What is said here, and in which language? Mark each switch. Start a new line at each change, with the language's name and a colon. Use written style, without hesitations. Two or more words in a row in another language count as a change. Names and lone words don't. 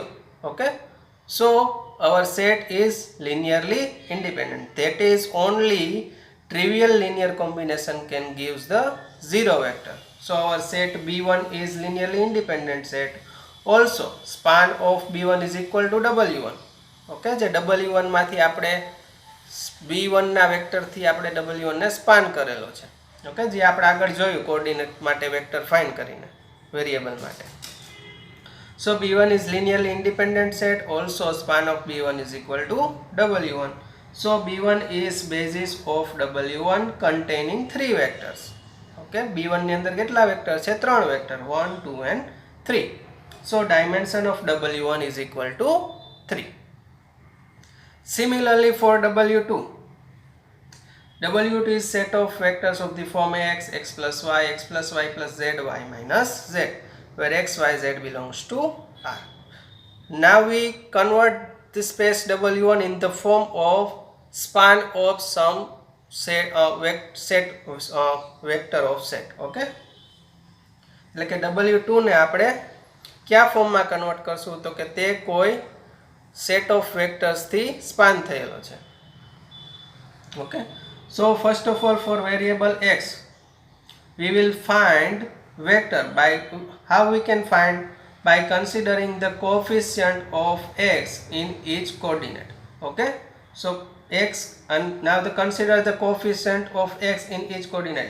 English: Okay, so our set is linearly independent. That is, only trivial linear combination can gives the 0 vector. So our set B1 is linearly independent set. Also span of B1 is equal to W1.
Gujarati: Okay, જે W1 માંથી આપણે B1 ના વેક્ટર થી આપણે W1 ને સ્પાન કરેલો છે. ઓકે, જે આપણે આગળ જોયું કોઓર્ડિનેટ માટે
English: vector find
Gujarati: કરીને વેરિયેબલ માટે.
English: So B1 is linearly independent set. Also span of B1 is equal to W1. So B1 is basis of W1 containing three vectors.
Gujarati: Okay, B1 ની અંદર કેટલા વેક્ટર છે? ત્રણ વેક્ટર, 1 2 and 3.
English: So dimension of W1 is equal to 3. Similarly for W2, W2 is set of vectors of the form x, x plus y plus z, y minus z, where x, y, z belongs to R. Now we convert the space W1 in the form of span of some vector of set.
Gujarati: Okay, એટલે કે W2 ને આપણે કયા ફોર્મમાં કન્વર્ટ કરશું તો કે તે કોઈ
English: set of vectors
Gujarati: થી સ્પાન થયેલો છે.
English: Okay, so first of all for variable x we will find vector by how we can find, by considering the coefficient of x in each coordinate. Okay, so x, and now the consider the coefficient of x in each coordinate.